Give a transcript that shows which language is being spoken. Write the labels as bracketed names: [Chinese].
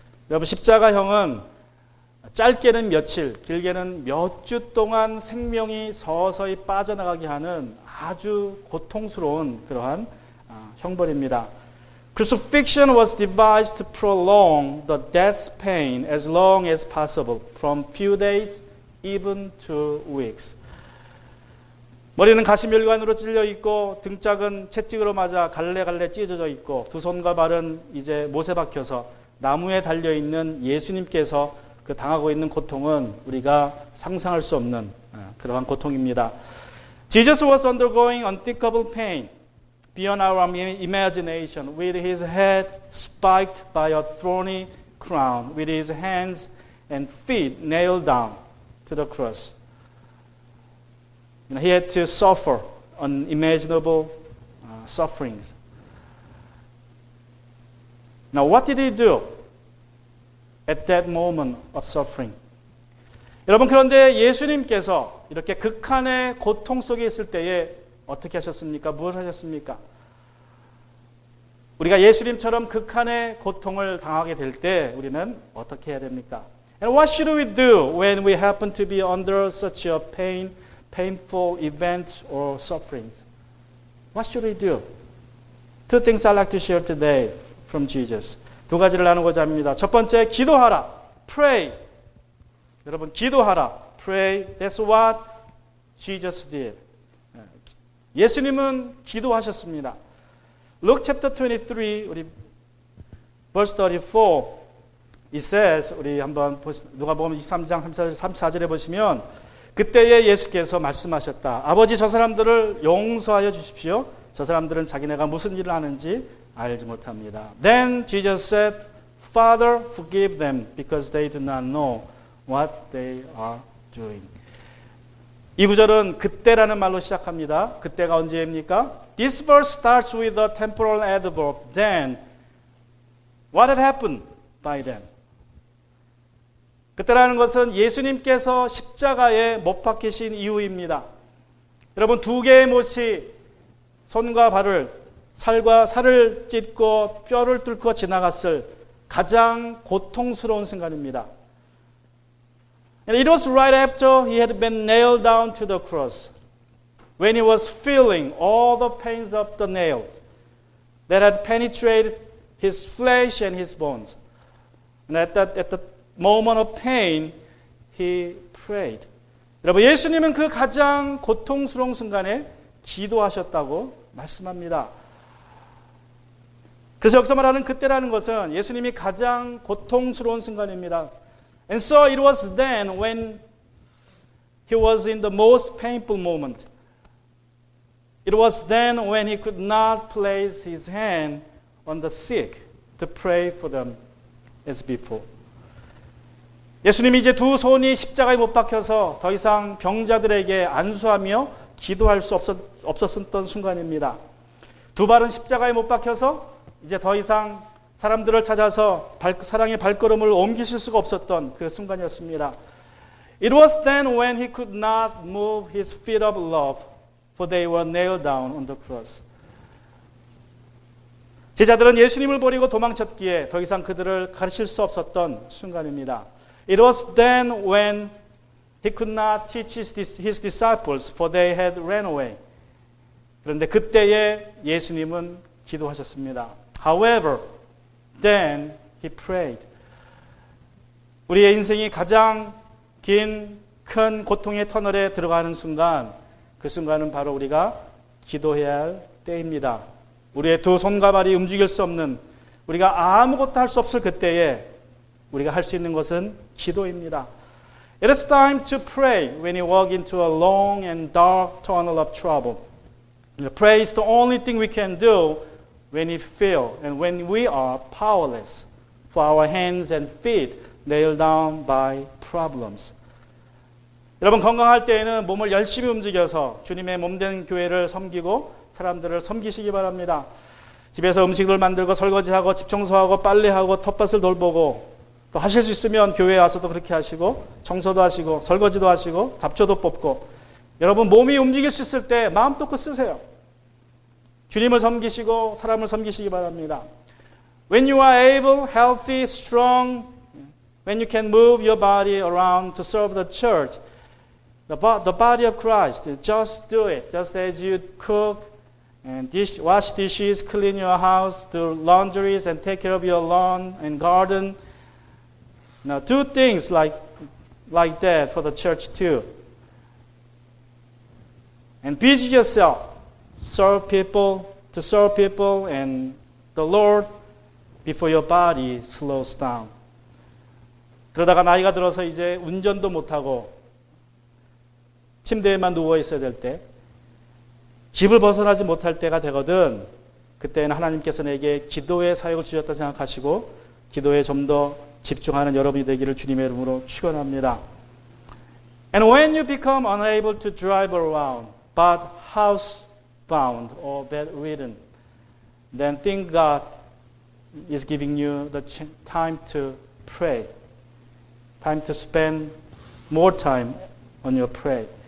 [Korean] 여러분 십자가형은 짧게는 며칠, 길게는 몇 주 동안 생명이 서서히 빠져나가게 하는 아주 고통스러운 그러한 형벌입니다. [English] Crucifixion was devised to prolong the death's pain as long as possible, from few days even to weeks. [Korean] 머리는 가시멸관으로 찔려 있고 등짝은 채찍으로 맞아 갈래갈래 찢어져 있고 두 손과 발은 이제 못에 박혀서 나무에 달려 있는 예수님께서 그 당하고 있는 고통은 우리가 상상할 수 없는 그러한 고통입니다. [English] Jesus was undergoing unthinkable pain beyond our imagination, with his head spiked by a thorny crown, with his hands and feet nailed down to the cross. He had to suffer unimaginable sufferings. Now, what did he do at that moment of suffering? [Korean] 여러분, 그런데 예수님께서 이렇게 극한의 고통 속에 있을 때에 어떻게 하셨습니까? 무엇을 하셨습니까? 우리가 예수님처럼 극한의 고통을 당하게 될 때 우리는 어떻게 해야 됩니까? [English] And what should we do when we happen to be under such a painful events or sufferings? What should we do? Two things I'd like to share today from Jesus. [Korean] 두 가지를 나누고자 합니다. 첫 번째, 기도하라. [English] Pray. [Korean] 여러분, 기도하라. Pray. [English] That's what Jesus did. [Korean] 예수님은 기도하셨습니다. [English] Luke chapter 23, [Korean] 우리 [English] verse 34, it says, [Korean] 우리 한번 누가복음 23장 34절에 보시면 그때에 예수께서 말씀하셨다. 아버지, 저 사람들을 용서하여 주십시오. 저 사람들은 자기네가 무슨 일을 하는지 알지 못합니다. [English] Then Jesus said, Father, forgive them because they do not know what they are doing. [Korean] 이 구절은 그때라는 말로 시작합니다. 그때가 언제입니까? [English] This verse starts with a temporal adverb. Then, what had happened by then? [Korean] 그때라는 것은 예수님께서 십자가에 못 박히신 이후입니다. 여러분, 두 개의 못이 손과 발을, 살을 찢고 뼈를 뚫고 지나갔을 가장 고통스러운 순간입니다. [English] And it was right after he had been nailed down to the cross, when he was feeling all the pains of the nails that had penetrated his flesh and his bones. And at the moment of pain, he prayed. [Korean] 여러분, 예수님은 그 가장 고통스러운 순간에 기도하셨다고 말씀합니다. 그래서 여기서 말하는 그때라는 것은 예수님이 가장 고통스러운 순간입니다. [English] And so it was then when he was in the most painful moment. It was then when he could not place his hand on the sick to pray for them as before. [Korean] 예수님이 이제 두 손이 십자가에 못 박혀서 더 이상 병자들에게 안수하며 기도할 수 없었던 순간입니다. 두 발은 십자가에 못 박혀서 이제 더 이상 사람들을 찾아서 사랑의 발걸음을 옮기실 수가 없었던 그 순간이었습니다. [English] It was then when he could not move his feet of love, for they were nailed down on the cross. [Korean] 제자들은 예수님을 버리고 도망쳤기에 더 이상 그들을 가르칠 수 없었던 순간입니다. [English] It was then when he could not teach his disciples, for they had ran away. [Korean] 그런데 그때에 예수님은 기도하셨습니다. [English] However, then he prayed. [Korean] 우리의 인생이 가장 긴 큰 고통의 터널에 들어가는 순간, 그 순간은 바로 우리가 기도해야 할 때입니다. 우리의 두 손과 발이 움직일 수 없는, 우리가 아무것도 할 수 없을 그때에 우리가 할 수 있는 것은 기도입니다. [English] It is time to pray when you walk into a long and dark tunnel of trouble. Pray is the only thing we can do when we feel and when we are powerless, for our hands and feet nailed down by problems. [Korean] 여러분, 건강할 때에는 몸을 열심히 움직여서 주님의 몸된 교회를 섬기고 사람들을 섬기시기 바랍니다. 집에서 음식을 만들고 설거지하고 집 청소하고 빨래하고 텃밭을 돌보고, 또 하실 수 있으면 교회에 와서도 그렇게 하시고 청소도 하시고 설거지도 하시고 잡초도 뽑고, 여러분 몸이 움직일 수 있을 때 마음 놓고 쓰세요. 주님을 섬기시고 사람을 섬기시기 바랍니다. [English] When you are able, healthy, strong, when you can move your body around to serve the church, the body of Christ, just do it. Just as you cook and wash dishes, clean your house, do laundries and take care of your lawn and garden. Now do things like that for the church too. And busy yourself, serve people, and the Lord before your body slows down. [Korean] 그러다가 나이가 들어서 이제 운전도 못하고 침대에만 누워 있어야 될 때, 집을 벗어나지 못할 때가 되거든. 그때는 하나님께서 내게 기도의 사역을 주셨다 생각하시고 기도에 좀 더 집중하는 여러분이 되기를 주님의 이름으로 축원합니다. [English] And when you become unable to drive around, but housebound or bedridden, then think God is giving you the time to pray, time to spend more time on your prayer.